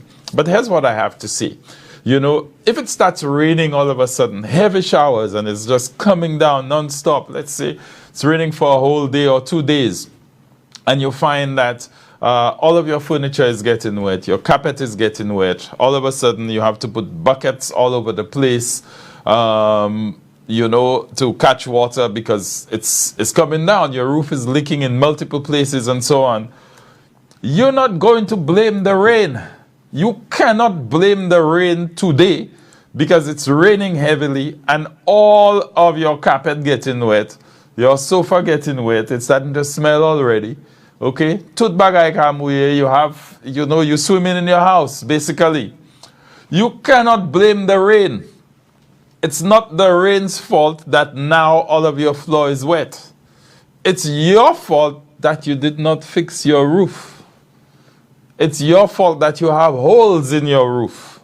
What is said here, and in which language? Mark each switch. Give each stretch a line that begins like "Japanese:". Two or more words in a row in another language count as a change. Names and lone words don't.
English: But here's what I have to say. You know, if it starts raining all of a sudden, heavy showers, and it's just coming down non-stop, let's say it's raining for a whole day or 2 days, and you find that all of your furniture is getting wet, your carpet is getting wet, all of a sudden you have to put buckets all over the place, you know, to catch water because it's coming down, your roof is leaking in multiple places and so on. You're not going to blame the rain. You cannot blame the rain today because it's raining heavily and all of your carpet getting wet, your sofa getting wet, it's starting to smell already. Okay?
Haitian Creole: Tout bagay kamouye,
English: you have, you know, you're swimming in your house, basically. You cannot blame the rain. It's not the rain's fault that now all of your floor is wet. It's your fault that you did not fix your roof. It's your fault that you have holes in your roof.